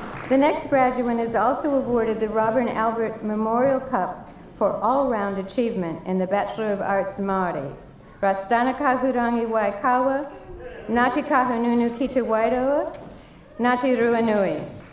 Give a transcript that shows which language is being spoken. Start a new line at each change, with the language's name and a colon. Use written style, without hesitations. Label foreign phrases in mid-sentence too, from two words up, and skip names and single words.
English: The next graduate is also awarded the Robert and Albert Memorial Cup for all-round achievement in the Bachelor of Arts Māori. Rastana Kahurangi Waikawa, Ngāti Kahununu ki te Wairoa, Ngāti Ruanui.